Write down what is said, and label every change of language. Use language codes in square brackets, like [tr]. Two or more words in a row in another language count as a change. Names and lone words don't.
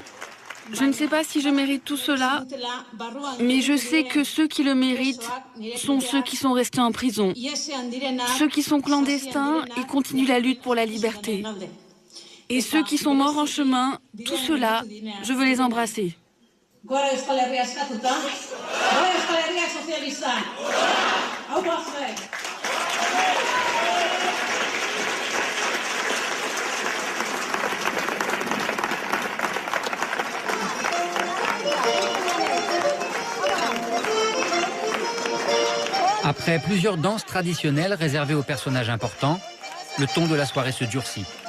[fr] Je ne sais pas si je mérite tout cela, mais je sais que ceux qui le méritent sont ceux qui sont restés en prison, ceux qui sont clandestins et continuent la lutte pour la liberté. Et ceux qui sont morts en chemin, tout cela, je veux les embrasser. [eu] Gora Euskal Herria eskatuta, gora Euskal Herria sozialista. Hau bazue. [fr] Après plusieurs danses traditionnelles réservées aux personnages importants, le ton de la soirée se durcit.